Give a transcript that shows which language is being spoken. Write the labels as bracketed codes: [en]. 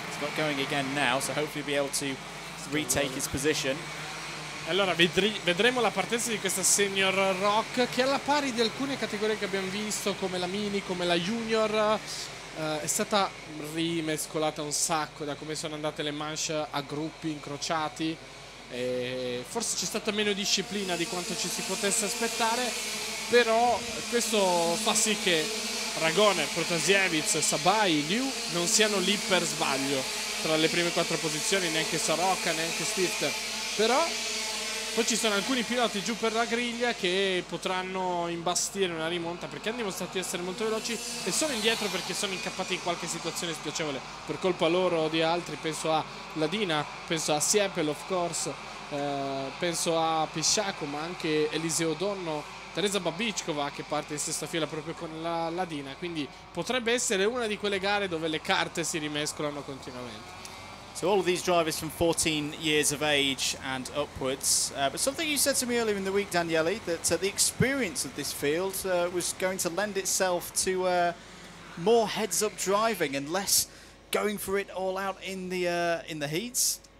[en] It's not going again now, so hopefully he'll be able to retake his position. [it] Allora, vedremo la partenza di questa senior ROK, che alla pari di alcune categorie che abbiamo visto, come la mini, come la junior, è stata rimescolata un sacco da come sono andate le manche a gruppi incrociati. Forse c'è stata meno disciplina di quanto ci si potesse aspettare, però questo fa sì che Ragone, Protasiewicz, Sabai, Liu non siano lì per sbaglio tra le prime 4 posizioni, neanche Soroka, neanche Stifter. Però poi ci sono alcuni piloti giù per la griglia che potranno imbastire una rimonta, perché hanno dimostrato di essere molto veloci e sono indietro perché sono incappati in qualche situazione spiacevole per colpa loro o di altri. Penso a Ladina, penso a Siepel [en] of course, [it] penso a Pisciaco, ma anche Eliseo Donno, Teresa Babickova che parte in sesta fila proprio con la Ladina, quindi potrebbe essere una di quelle gare dove le carte si rimescolano continuamente. [en] So all of these drivers from 14 years of age and upwards. But something you said to me earlier in the week, Daniele, that the experience of this field was going to lend itself to more heads-up driving and less going for it all out in the heats.